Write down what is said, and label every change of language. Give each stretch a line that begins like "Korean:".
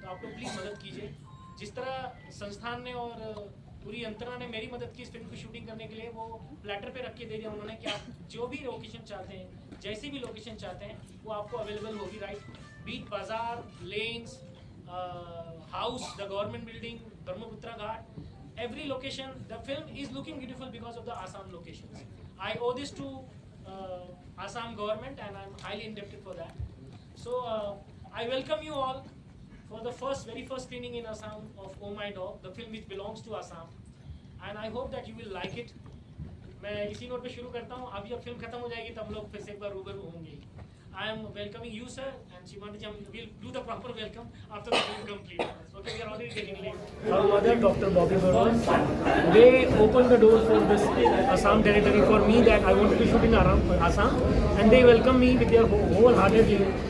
Hindi: तो आप लोग प्लीज़ मदद कीजिए। जिस तरह संस्थान ने और पूरी यंत्रणा ने मेरी मदद की इस फिल्म की शूटिंग करने के लिए, वो प्लेटर पे रख के दे दिया उन्होंने कि आप जो भी लोकेशन चाहते हैं, जैसी भी लोकेशन चाहते हैं, वो आपको अवेलेबल होगी।
English: Right, बीट बाजार, lanes, house, the government building, Brahmaputra Ghat, every location. The film is looking beautiful because of the Assam locations. I owe this to Assam government and I'm highly indebted for that. So I welcome you all for the very first screening in Assam of Oh My Dog, the film which belongs to Assam, and I hope that you will like it.
Hindi: मैं इसी note पे शुरू करता हूँ। अभी जब film खत्म हो जाएगी तब लोग फिर से एक बार रूबरू होंगे।
English: I am welcoming you, sir, and Shimanta ji, we'll do the proper welcome after the film completes. Okay, we are already getting late. Our mother, Dr. Bobby Burman, they opened the door for this Assam territory for me that I wanted to shoot in Assam, and they welcomed me with their wholeheartedly.